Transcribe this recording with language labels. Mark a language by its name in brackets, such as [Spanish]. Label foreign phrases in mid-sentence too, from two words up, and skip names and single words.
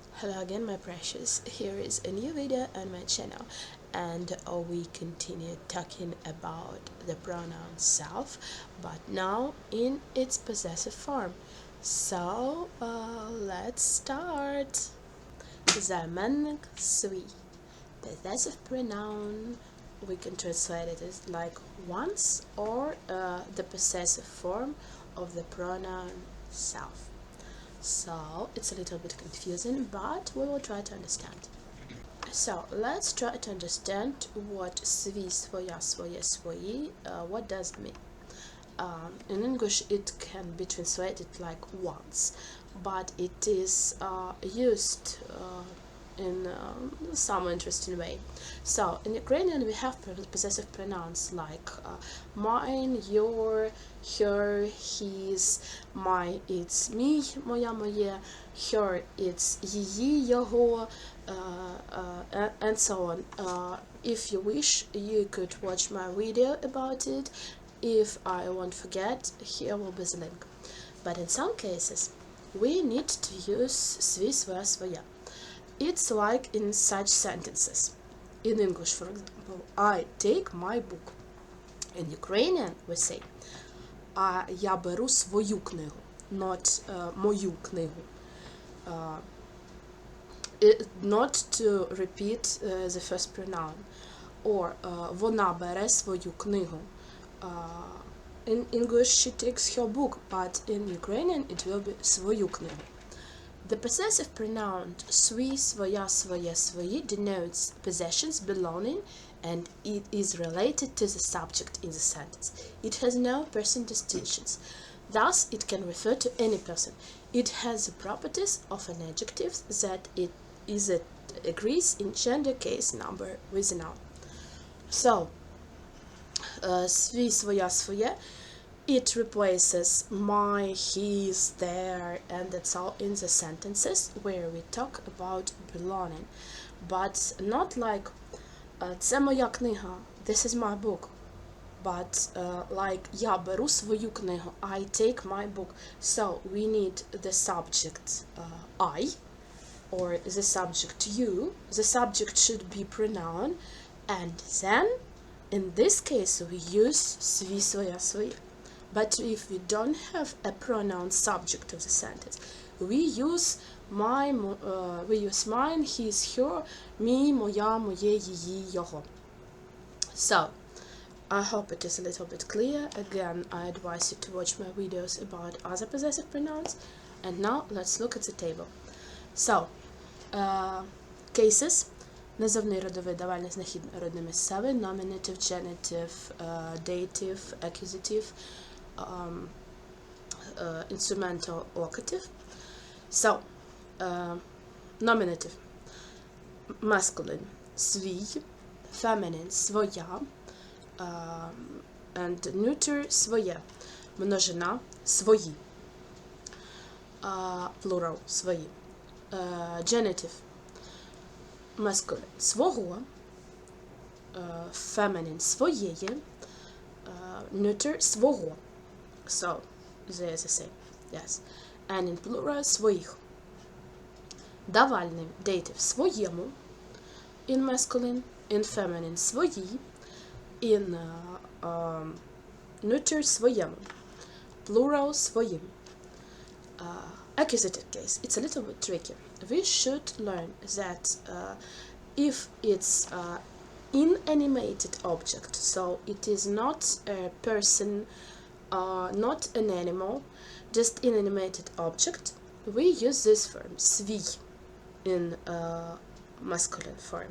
[English] Hello again, my precious. Here is a new video on my channel, and we continue talking about the pronoun self, but now in its possessive form. So let's start. [Ukrainian] Займенник свій. [English] Possessive pronoun, we can translate it as like once, or the possessive form of the pronoun self. So it's a little bit confusing, but we will try to understand. So let's try to understand what [Ukrainian] свій, своя, своє, свої, [English] what does it mean. In English it can be translated like once, but it is used in some interesting way. So in Ukrainian we have possessive pronouns like mine, your, her, his, my, it's me, [Ukrainian] моя, моє, [English] her, it's [Ukrainian] її, його, [English] and so on. If you wish, you could watch my video about it. If I won't forget, here will be the link. But in some cases we need to use [Ukrainian] свій, своя, своя. [English] It's like in such sentences. In English, for example, I take my book. In Ukrainian we say [Ukrainian] я беру свою книгу, [English] not [Ukrainian] мою книгу. [English] Not to repeat the first pronoun. [Ukrainian] Or вона бере свою книгу. [English] In English she takes her book, but in Ukrainian it will be [Ukrainian] свою книгу. [English] The possessive pronoun [Ukrainian] свій, своя, своє, свої [English] denotes possessions, belonging, and it is related to the subject in the sentence. It has no person distinctions. Thus, it can refer to any person. It has the properties of an adjective that it agrees in gender, case, number with a noun. So, [Ukrainian] свій, своя, своє, [English] it replaces my, his, their, and that's all in the sentences where we talk about belonging. But not like [Ukrainian] це моя книга, [English] this is my book. But like [Ukrainian] я беру свою книгу, [English] I take my book. So we need the subject I, or the subject you. The subject should be pronoun, and then in this case we use [Ukrainian] свій, своя, своє. [English] But if we don't have a pronoun subject of the sentence, we use mine, his, her, me, [Ukrainian] моя, моє, її, його. [English] So, I hope it is a little bit clear. Again, I advise you to watch my videos about other possessive pronouns. And now, let's look at the table. So, cases. [Ukrainian] Називний, родовий, давальний, знахідний, родний, місцевий, [English] nominative, genitive, dative, accusative, instrumental, locative. So, nominative, masculine, свій, feminine, своя, and neuter, [Ukrainian] своє, множина, свої, plural, свої, [English] genitive, masculine, [Ukrainian] свого, feminine, своєї, neuter, свого. [English] So, they are the same, yes. And in plural, [Ukrainian] своїх. Давальний, dative, своєму, [English] in masculine, in feminine, свої, in neuter, своєму, plural, своїм. Accusative case, it's a little bit tricky. We should learn that if it's inanimated object, so it is not a person, not an animal, just inanimated object, we use this form, свій, in masculine form.